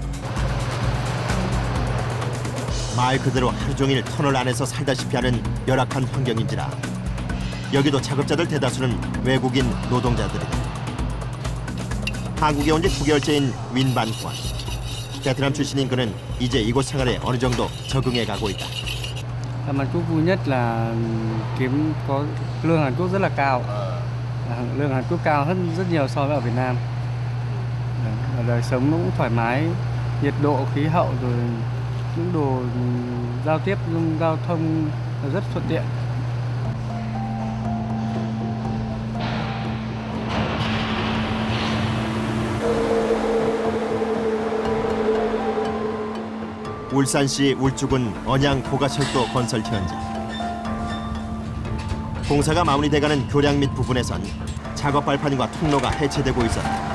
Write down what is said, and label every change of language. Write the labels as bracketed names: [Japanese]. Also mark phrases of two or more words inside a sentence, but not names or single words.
[Korean] 말 그대로 하루 종일 터널 안에서 살다시피 하는 열악한 환경인지라 여기도 작업자들 대다수는 외국인 노동자들이다. 한국에 온 지 9개월째인 윈반 후안. 베트남 출신인 그는 이제 이곳 생활에 어느 정도 적응해 가고 있다. [Vietnamese] Mà chú vui nhất là kiếm có lương Hàn Quốc rất là cao. Lương Hàn Quốc cao hơn rất nhiều so với ở Việt Nam. Đời sống nó cũng thoải mái, nhiệt độ, khí hậu rồi những đồ giao tiếp, giao thông rất thuận tiện. [Korean] 울산시 울주군 언양 고가철도 건설 현장. 공사가 마무리돼가는 교량 및 부분에선 작업 발판과 통로가 해체되고 있었다.